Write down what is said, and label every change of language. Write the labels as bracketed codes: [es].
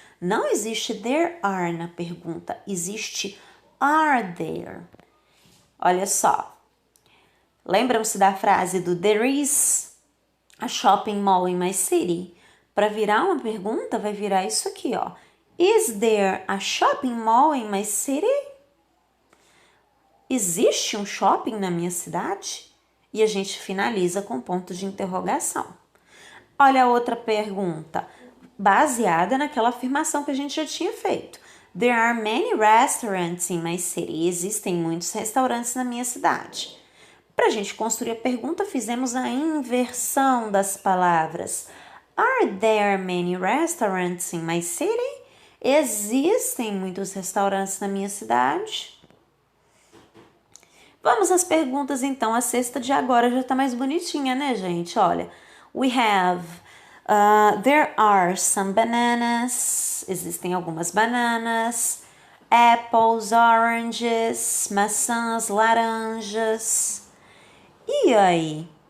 [pt] Não existe there are na pergunta, existe are there. Olha só, lembram-se da frase do [en] there is a shopping mall in my city? [pt] Para virar uma pergunta, vai virar isso aqui, ó. [en] Is there a shopping mall in my city? [pt] Existe um shopping na minha cidade? E a gente finaliza com ponto de interrogação. Olha a outra pergunta, baseada naquela afirmação que a gente já tinha feito. [en] There are many restaurants in my city. [pt] Existem muitos restaurantes na minha cidade. Para a gente construir a pergunta, fizemos a inversão das palavras. [en] Are there many restaurants in my city? [pt] Existem muitos restaurantes na minha cidade? Vamos às perguntas, então. A sexta de agora já está mais bonitinha, né, gente? Olha, [en] we have... there are some bananas. [pt] Existem algumas bananas. [en] Apples, oranges, [pt] maçãs, laranjas. E aí?